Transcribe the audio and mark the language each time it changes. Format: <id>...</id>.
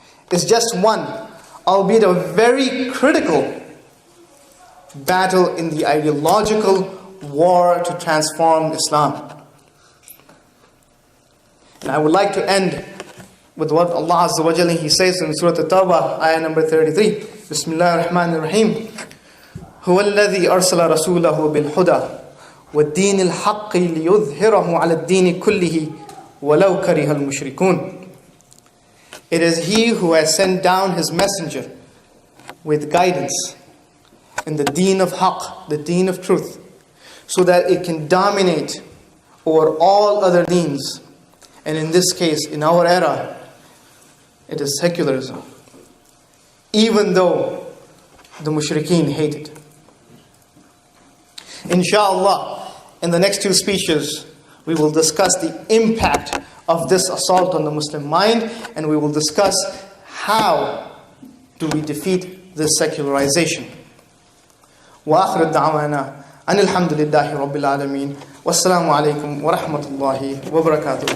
<en>It's just one, albeit a very critical, battle in the ideological war to transform Islam. And I would like to end with what Allah Azza wa Jalla, He says in Surah At-Tawbah, ayah number 33. Bismillah ar-Rahman ar-Rahim.</en> <ar>هو الذي أرسل رسوله بالهدى والدين الحق ليظهره على الدين كله ولو كره المشركون.</ar> <en>It is He who has sent down His messenger with guidance in the deen of haqq, the deen of truth, so that it can dominate over all other deens. And in this case, in our era, it is secularism, even though the mushrikeen hate it. Inshallah, in the next two speeches, we will discuss the impact of this assault on the Muslim mind, and we will discuss how do we defeat this secularization.</en> <ar>وآخر الدعوانا أن الحمد لله رب العالمين والسلام عليكم ورحمة الله وبركاته.</ar>